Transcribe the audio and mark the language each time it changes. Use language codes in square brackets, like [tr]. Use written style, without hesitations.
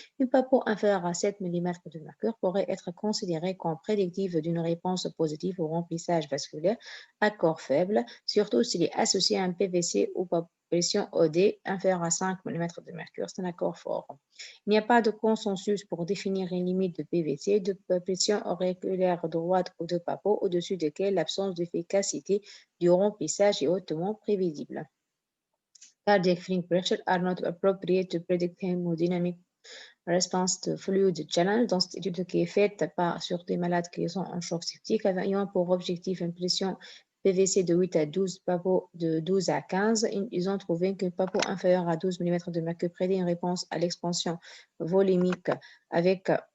[fr] Une PAPO inférieure à 7 mm de mercure pourrait être considérée comme prédictive d'une réponse positive au remplissage vasculaire à corps faible, surtout s'il est associé à un PVC ou PAPO pression OD inférieure à 5 mm de mercure, c'est un accord fort. Il n'y a pas de consensus pour définir une limite de PVC, de pression auriculaire droite ou de PAPO, au-dessus desquelles l'absence d'efficacité du remplissage est hautement prévisible. [en] Cardiac filling pressure are not appropriate to predict hemodynamic response to fluid challenge. [fr] Dans cette étude qui est faite sur des malades qui sont en choc septique, ayant pour objectif une pression PVC de 8 à 12, PAPO de 12 à 15. Ils ont trouvé que PAPO inférieur à 12 mm de mercure prédit une réponse à l'expansion volumique avec